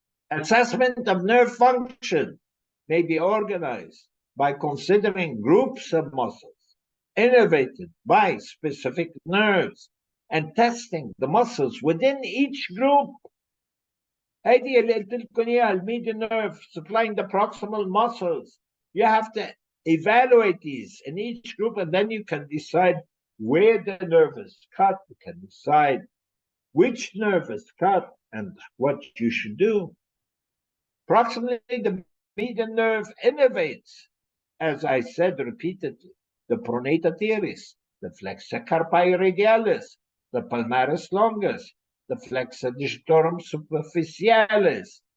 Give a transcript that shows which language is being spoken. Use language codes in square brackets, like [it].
[en] Assessment of nerve function may be organized by considering groups of muscles innervated by specific nerves and testing the muscles within each group. [ar] هذه اللي قلت لكم اياها الميديان [en] nerve supplying the proximal muscles. You have to evaluate these in each group, and then you can decide where the nerve is cut. You can decide which nerve is cut and what you should do. Proximally, the median nerve innervates, as I said repeatedly, the pronata teres, the flexor carpi radialis, the palmaris longus, the flexor digitorum superficialis.